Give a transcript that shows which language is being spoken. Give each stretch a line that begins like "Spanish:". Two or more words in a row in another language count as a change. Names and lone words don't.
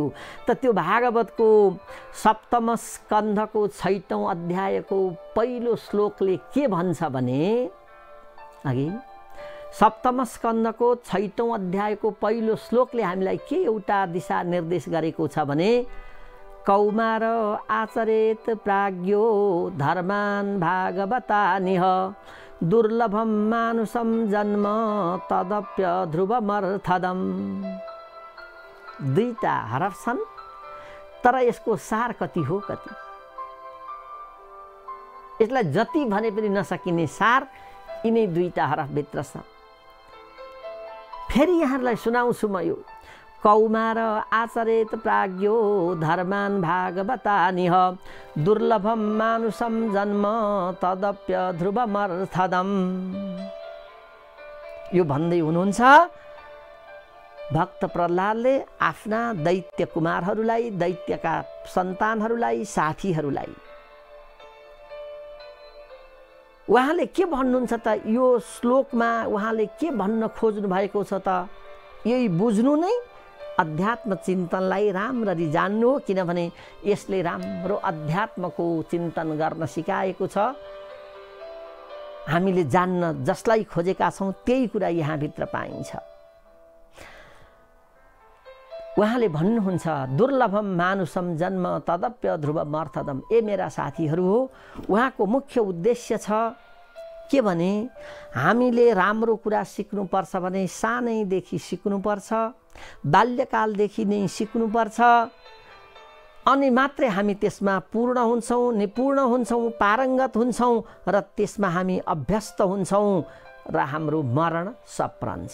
Nepali: त त्यो भागवतको सप्तम स्कन्धको 6औं अध्यायको पहिलो श्लोकले के भन्छ भने, अघि सप्तम स्कन्धको 6औं अध्यायको पहिलो श्लोकले हामीलाई के एउटा दिशा निर्देश गरेको छ भने,
Sanskrit: कौमार आचरेत प्राज्ञो धर्मान् भागवतानिह दुर्लभम मानुषम जन्म तदप्य ध्रुवमर्थदम।
Nepali: दुईटा हरफ छन् तर यसको सार कति हो कति, यसलाई जति भने पनि नसकिने सार यिनै दुईटा हरफभित्र छ। फेरि यहाँहरूलाई सुनाउँछु म यो,
Sanskrit: कौमार आचरेत प्राज्ञो धर्मान् भागवतानिह दुर्लभम मानुषम जन्म तदप्य ध्रुवमर्थदम।
Nepali: यो भन्दै हुनुहुन्छ भक्त प्रह्लादले आफ्ना दैत्य कुमारहरूलाई, दैत्यका सन्तानहरूलाई, साथीहरूलाई। उहाँले के भन्नुहुन्छ त, यो श्लोकमा उहाँले के भन्न खोज्नु भएको छ त, यही बुझ्नु नै अध्यात्म चिन्तनलाई राम्ररी जान्नु हो। किनभने यसले राम्रो अध्यात्मको चिन्तन गर्न सिकाएको छ। हामीले जान्न जसलाई खोजेका छौँ त्यही कुरा यहाँभित्र पाइन्छ। उहाँले भन्नुहुन्छ
Sanskrit: दुर्लभम मानुषम जन्म तदप्य ध्रुवमर्थदम।
Nepali: ए मेरा साथीहरू हो, उहाँको मुख्य उद्देश्य छ के भने, हामीले राम्रो कुरा सिक्नुपर्छ भने सानैदेखि सिक्नुपर्छ, बाल्यकालदेखि नै सिक्नुपर्छ, अनि मात्रै हामी त्यसमा पूर्ण हुन्छौँ, निपुण हुन्छौँ, पारङ्गत हुन्छौँ र त्यसमा हामी अभ्यस्त हुन्छौँ र हाम्रो मरण सप्रन्छ।